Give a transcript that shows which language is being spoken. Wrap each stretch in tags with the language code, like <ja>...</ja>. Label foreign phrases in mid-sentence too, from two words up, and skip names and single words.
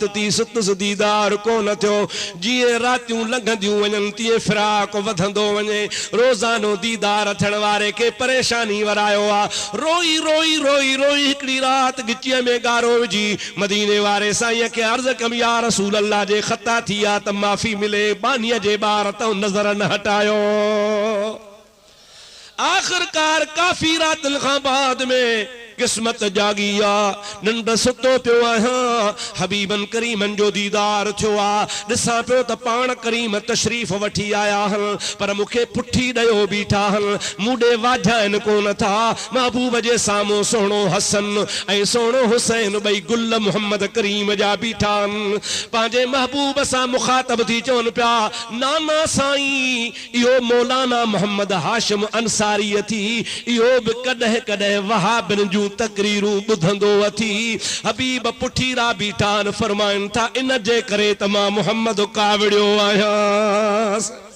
<sd>थी सुतुसि दीदार कोन थियो जीअं रातियूं लंघंदियूं वञनि तीअं फिराक वधंदो वञे रोज़ानो दीदार थियण वारे खे परेशानी वरायो आहे रोई रोई रोई रोई हिकिड़ी रात गिचीअ में ॻारो विझी मदीने वारे साईं खे अर्ज़ कई</sd> <ar>يا رسول الله</ar> <sd>जे ख़ता थी आहे त माफ़ी मिले बानीअ जे ॿार त नज़र न हटायो आख़िरकार काफ़ी रातुनि खां बाद में किस्मत जागी आ नंद सुतो पियो आहियां हबीबन करीमन जो दीदार थियो आहे ॾिसां पियो त पाण करीम तशरीफ़ वठी आया आहिनि पर मूंखे पुठी ॾियो बीठा आहिनि मूंॾे वाझाइनि कोन था महबूब जे साम्हूं सुहिणो हसन ऐं सुहिणो हुसैन ॿई गुल मोहम्मद करीम जा बीठा आहिनि पंहिंजे महबूब सां मुखातब थी चवनि पिया नाना साईं इहो मौलाना मोहम्मद हाशिम अंसारी थी इहो बि कॾहिं कॾहिं वहाबिन जूं तकरीरूं ॿुधंदो अथी हबीब पुठीरा बीठा फरमाइनि था इन जे करे त मां मोहम्मद कावड़ियो आहियां</sd>